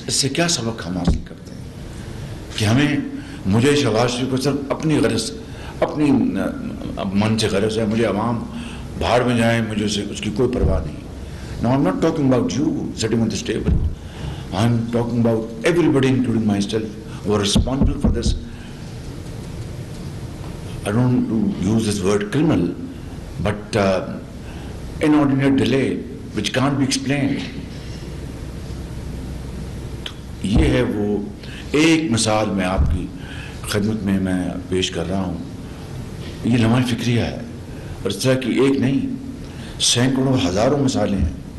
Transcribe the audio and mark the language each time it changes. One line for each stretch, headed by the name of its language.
Urdu: اس سے کیا سبق ہم حاصل کرتے ہیں کہ مجھے شہباز شریف کو صرف اپنی غرض, اپنی من سے غرض ہے, مجھے عوام بھاڑ میں جائیں, مجھے اس کی کوئی پرواہ نہیں.
English: Now I'm not talking about you sitting on this table. I'm talking about everybody, including myself, who are responsible for this. I don't use this word criminal, but inordinate delay which can't be explained.
Urdu: یہ ہے وہ ایک مثال میں آپ کی خدمت میں پیش کر رہا ہوں. یہ لمحہ فکریہ ہے اور اس طرح کی ایک نہیں سینکڑوں ہزاروں مثالیں ہیں.